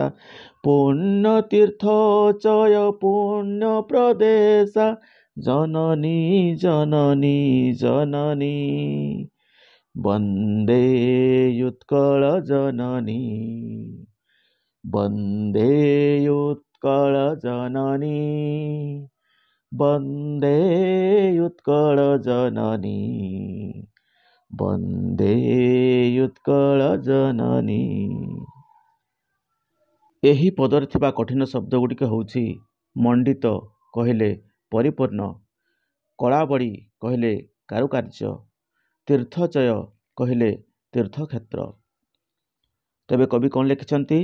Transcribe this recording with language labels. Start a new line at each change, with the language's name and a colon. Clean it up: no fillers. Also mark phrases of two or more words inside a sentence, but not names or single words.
Odia: ପୁଣ୍ୟ ତୀର୍ଥ ଚୟ ପୁଣ୍ୟ ପ୍ରଦେଶା, ଜନନୀ ଜନନୀ ଜନନୀ। ବନ୍ଦେ ଉତ୍କଳ ଜନନୀ, ବନ୍ଦେ ଉତ୍କଳ ଜନନୀ ବନ୍ଦେ ଉତ୍କଳ ଜନନୀ ବନ୍ଦେ ଉତ୍କଳ ଜନନୀ। ଏହି ପଦରେ ଥିବା କଠିନ ଶବ୍ଦ ଗୁଡ଼ିକ ହେଉଛି ମଣ୍ଡିତ କହିଲେ ପରିପୂର୍ଣ୍ଣ, କଳାବଡ଼ି କହିଲେ କାରୁକାର୍ଯ୍ୟ, ତୀର୍ଥଚୟ କହିଲେ ତୀର୍ଥକ୍ଷେତ୍ର। ତେବେ କବି କ'ଣ ଲେଖିଛନ୍ତି?